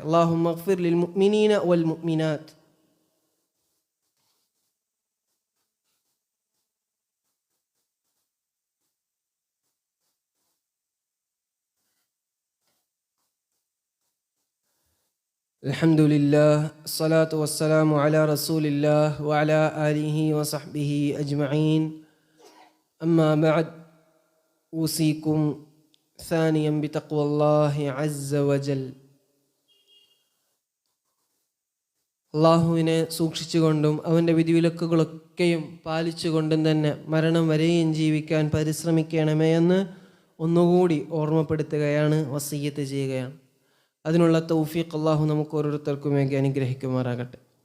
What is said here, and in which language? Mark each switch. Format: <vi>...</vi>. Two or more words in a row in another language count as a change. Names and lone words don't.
<ar>اللهم اغفر للمؤمنين والمؤمنات. الحمد لله والصلاة والسلام على رسول الله وعلى آله وصحبه أجمعين. أما بعد، أوصيكم ثانيا بتقوى الله عز وجل.</ar> <ml>അള്ളാഹുവിനെ സൂക്ഷിച്ചുകൊണ്ടും അവൻ്റെ വിധിവിലക്കുകളൊക്കെയും പാലിച്ചുകൊണ്ടും തന്നെ മരണം വരെയും ജീവിക്കാൻ പരിശ്രമിക്കണമേ എന്ന് ഒന്നുകൂടി ഓർമ്മപ്പെടുത്തുകയാണ്, വസിയ്യത്ത് ചെയ്യുകയാണ്. അതിനുള്ള തൗഫീഖ് അള്ളാഹു നമുക്ക് ഓരോരുത്തർക്കുമേകി അനുഗ്രഹിക്കുമാറാകട്ടെ.</ml>